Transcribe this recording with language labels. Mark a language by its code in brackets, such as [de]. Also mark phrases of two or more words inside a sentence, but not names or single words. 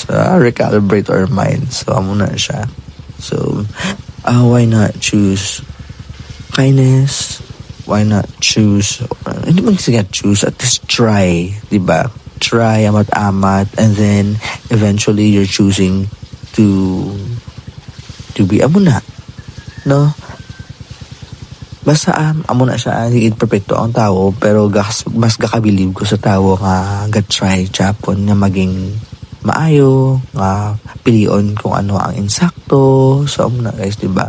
[hil] So amo na siya. [en] So why not choose kindness? Why not choose [hil] hindi man sige [en] choose, at least try, diba? Try amat and then eventually you're choosing to be [hil] amo na, no? Basta amo na siya higit perpekto ang tao, pero mas gakabilib ko sa tao nga ga-try Japon nga maging maayo, nga pilion kung ano ang insakto. So amo na guys, diba?